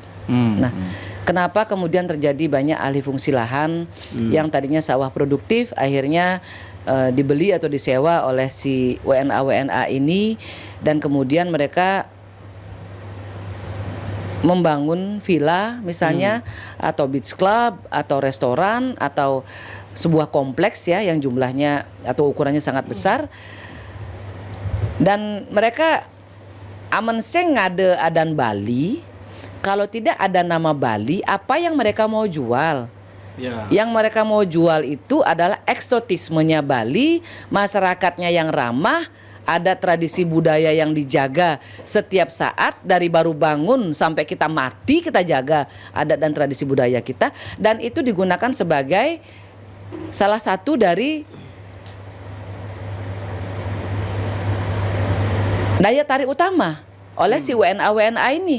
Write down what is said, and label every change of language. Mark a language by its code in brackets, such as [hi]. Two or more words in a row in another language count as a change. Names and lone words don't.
[id] Nah, kenapa kemudian terjadi banyak alih fungsi lahan yang tadinya sawah produktif akhirnya dibeli atau disewa oleh si WNA ini, dan kemudian mereka membangun villa misalnya, atau [en] beach club, [id] atau restoran, atau sebuah kompleks ya yang jumlahnya atau ukurannya sangat besar. [ban] Dan mereka amenseng ngade adan Bali, [id] kalau tidak ada nama Bali, apa yang mereka mau jual? Ya. Yang mereka mau jual itu adalah eksotismenya Bali, masyarakatnya yang ramah, ada tradisi budaya yang dijaga setiap saat, dari baru bangun sampai kita mati kita jaga adat dan tradisi budaya kita, dan itu digunakan sebagai salah satu dari daya tarik utama oleh si WNA ini.